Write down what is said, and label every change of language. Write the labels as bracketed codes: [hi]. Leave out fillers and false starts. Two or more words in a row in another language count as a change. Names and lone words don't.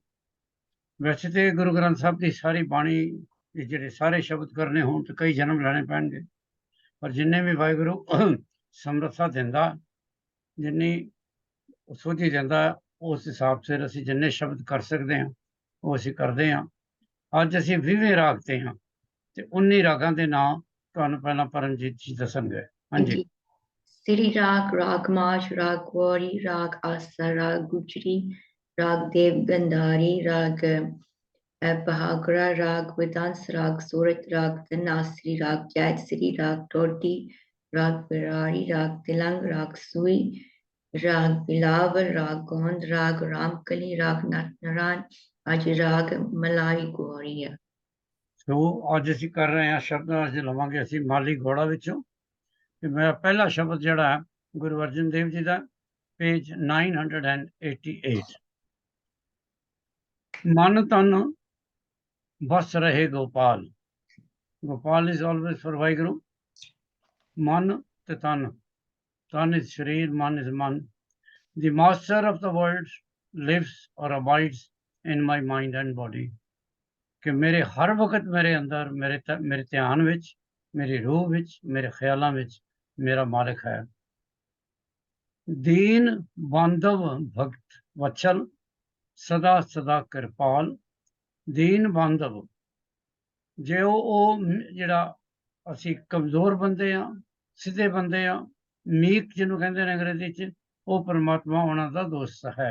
[pa] ਵੈਸੇ ਤੇ ਗੁਰੂ ਗ੍ਰੰਥ ਸਾਹਿਬ ਦੀ ਸਾਰੀ ਬਾਣੀ ਦੇ ਜਿਹੜੇ ਸਾਰੇ ਸ਼ਬਦ ਕਰਨੇ ਹੋਣ ਤੇ ਕਈ ਜਨਮ ਲੈਣੇ ਪੈਣਗੇ, ਪਰ ਜਿੰਨੇ ਵੀ ਵਾਹਿਗੁਰੂ ਸਮਰੱਥਾ ਦਿੰਦਾ, ਜਿੰਨੀ ਸੋਝੀ ਦਿੰਦਾ, ਉਸ ਹਿਸਾਬ ਸਿਰ ਅਸੀਂ ਜਿੰਨੇ ਸ਼ਬਦ ਕਰ ਸਕਦੇ ਹਾਂ ਉਹ ਅਸੀਂ ਕਰਦੇ ਹਾਂ। ਅੱਜ ਅਸੀਂ 20ਵੇਂ ਰਾਗ ਤੇ ਹਾਂ ਤੇ 19 ਰਾਗਾਂ ਦੇ ਨਾਂ ਤੁਹਾਨੂੰ ਪਹਿਲਾਂ ਪਰਮਜੀਤ ਜੀ ਦੱਸਣਗੇ। ਹਾਂਜੀ। Siri Rag, Rag March, Rag Gauri, Rag Asa, Rag Gujri, Rag Dev Gandhari, Rag Bhagra, Rag Vedans, Rag Surat, Rag Dhanasri, Rag Jaitsri, Rag Todi, Rag Virari, Rag Tilang, Rag Sui, Rag Bilawal, Rag Gond, Rag Ramkali, Rag Natnaran, Aj Rag Malai Gauri ਹੈ। ਸੋ ਅੱਜ ਅਸੀਂ ਕਰ ਰਹੇ ਹਾਂ ਸ਼ਬਦਾਂ ਅੱਜ ਲਵਾਂਗੇ ਅਸੀਂ ਮਾਲੀ ਗੌੜਾ ਵਿੱਚੋਂ। ਤੇ ਮੇਰਾ ਪਹਿਲਾ ਸ਼ਬਦ ਜਿਹੜਾ ਹੈ ਗੁਰੂ ਅਰਜਨ ਦੇਵ ਜੀ ਦਾ, ਪੇਜ 988। ਮਨ ਤਨ ਬਸ ਰਹੇ ਗੋਪਾਲ। ਗੋਪਾਲ [en] is always for [pa] ਵਾਹਿਗੁਰੂ। ਮਨ ਤੇ ਤਨ, ਤਨ ਇਜ਼ ਸਰੀਰ, ਮਨ ਇਜ਼ ਮਨ। [en] The master of the world lives or abides in my mind and body। [pa] ਕਿ ਮੇਰੇ ਹਰ ਵਕਤ ਮੇਰੇ ਅੰਦਰ, ਮੇਰੇ ਧਿਆਨ ਵਿੱਚ, ਮੇਰੀ ਰੂਹ ਵਿੱਚ, ਮੇਰੇ ਖਿਆਲਾਂ ਵਿੱਚ ਮੇਰਾ ਮਾਲਿਕ ਹੈ। ਦੀਨ ਬਾਂਧਵ ਭਗਤ ਵਚਲ, ਸਦਾ ਸਦਾ ਕਿਰਪਾਲ। ਦੀਨ ਬਾਂਧਵ, ਜੇ ਉਹ ਜਿਹੜਾ ਅਸੀਂ ਕਮਜ਼ੋਰ ਬੰਦੇ ਆ, ਸਿੱਧੇ ਬੰਦੇ ਆ, ਮੀਕ ਜਿਹਨੂੰ ਕਹਿੰਦੇ ਨੇ ਅੰਗਰੇਜ਼ੀ 'ਚ, ਉਹ ਪਰਮਾਤਮਾ ਉਹਨਾਂ ਦਾ ਦੋਸਤ ਹੈ।